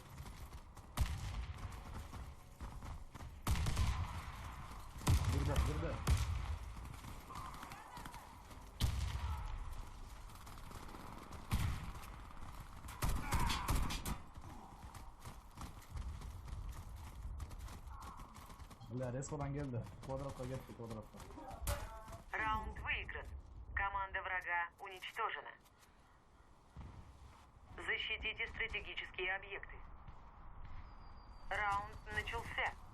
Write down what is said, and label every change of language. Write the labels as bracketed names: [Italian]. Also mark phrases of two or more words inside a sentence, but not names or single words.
[Turkish] Burada. [Russian] Бля, [Turkish] respawn geldi. Квадратка geldi, [Russian] квадратка. Раунд выигран. Команда врага уничтожена. Защитите стратегические объекты. Раунд начался.